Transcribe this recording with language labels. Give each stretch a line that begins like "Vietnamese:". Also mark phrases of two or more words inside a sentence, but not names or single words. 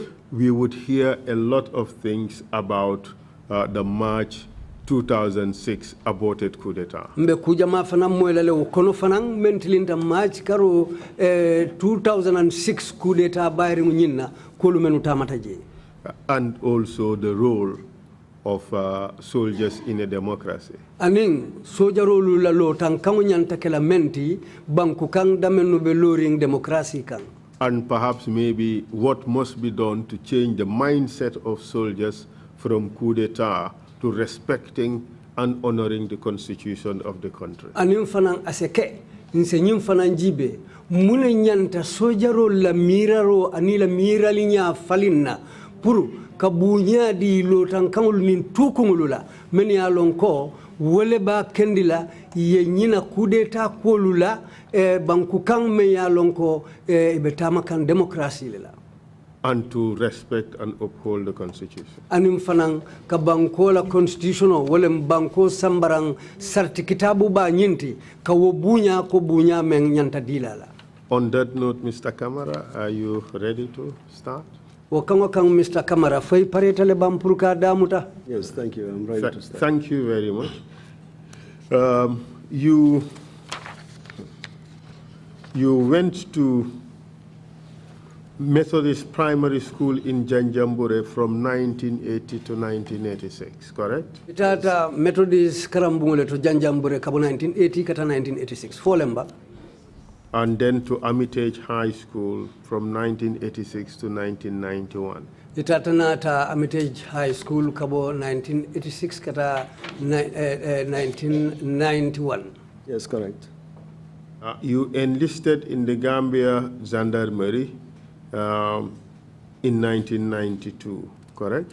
English: we would hear a lot of things about the March 2006 aborted coup d'etat.
Mandingo: mbe kujama fanam moylale o kono fanam mentilinta March karo 2006 coup d'etat bayri nyinna kolu menu tamata je.
English: And also the role of soldiers in a democracy.
Mandingo: Aning sojarolu la lo tan kango nyanta kala menti banku kang damenu be loring democracy kang.
English: And perhaps maybe what must be done to change the mindset of soldiers from coup d'etat to respecting and honoring the constitution of the country.
Mandingo: Aning fanan aseke nse nyim fanan jibe mune nyanta sojarol la miraro anila miralinya falinna pour kabunya di lo tan kangul nin tukungulula men ya lonko wole ba kendila ye nyina kudeta kolula banku kang me ya lonko betama kan democracy lela,
English: and to respect and uphold the constitution.
Mandingo: anim fanan ka banko la constitutional wole banko sambarang sarti kitabu ba nyinti ka wo bunya ko bunya men nyanta dilala.
English: On that note, Mr. Camara, are you ready to start? Mr.
Mandingo: Camara, fay paretale bampurka damuta.
English: Yes, thank you. I'm ready to start. Thank you very much. You went to Methodist Primary School in Janjambure from 1980 to 1986, correct?
Mandingo: Itata Methodist Karambule to Janjambure kabo 1980 kata 1986. Folemba.
English: And then to Armitage High School from 1986 to 1991.
Mandingo: Itatanata Armitage High School kabo 1986 kata 1991.
English: Yes, correct. You enlisted in the Gambia Gendarmerie in 1992, correct?